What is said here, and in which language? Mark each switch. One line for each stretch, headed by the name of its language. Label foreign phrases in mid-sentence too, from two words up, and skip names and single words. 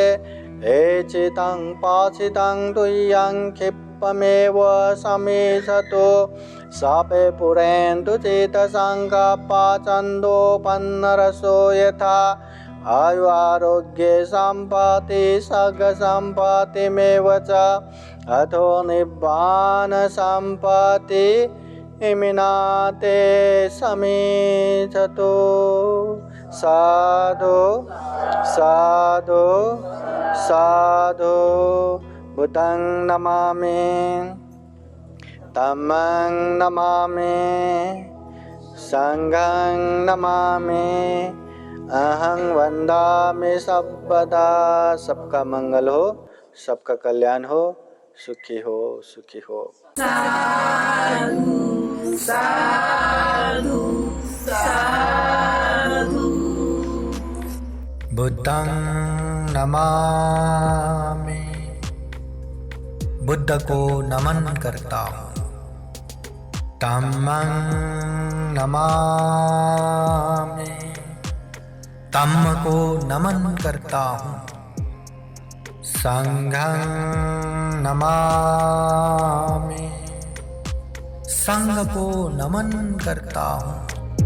Pali: एचितं पाचितं तुय्यं क्षिप्तमेव समीशतु सापे पुरेन्तु चित्तसङ्कल्पचन्दोपन्नरसो यथा। आयु आरोग्ये सम्पत्ति सर्गसम्पत्तिमेव च अथो निब्बान सम्पत्ति इमिनाते समीचतो। साधु साधु साधु। बुद्धं नमामि, धम्मं नमामि, संघं नमामि, अहं वन्दामि सर्वदा।
Hindi: सबका मंगल हो, सबका कल्याण हो, सुखी हो, सुखी हो।
Pali: साधु साधु साधु। बुद्धं नमामि,
Hindi: बुद्ध को नमन करता हूँ।
Pali: धम्मं नमामि,
Hindi: धम्म को नमन करता हूँ।
Pali: संघं नमामि,
Hindi: संघ को नमन करता हूँ।